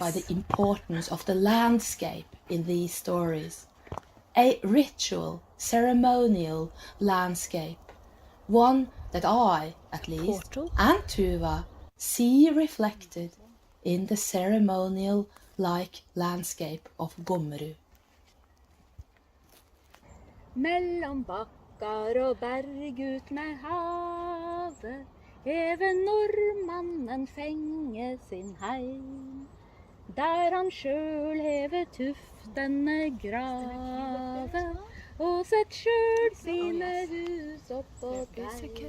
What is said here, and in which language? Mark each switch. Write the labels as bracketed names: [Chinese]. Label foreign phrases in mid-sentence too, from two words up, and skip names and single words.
[English] by the importance of the landscape in these stories. A ritual, ceremonial landscape. One that I, at least, Portal. and Tuva see reflected in the ceremonial-like landscape of Gommerud. [Norwegian] Mellom bakkar og berg ut med havet, even nordmannen fenge sin heim. Der han sjøl heve tuftene grave, og sett sjøl sine hus oppå der.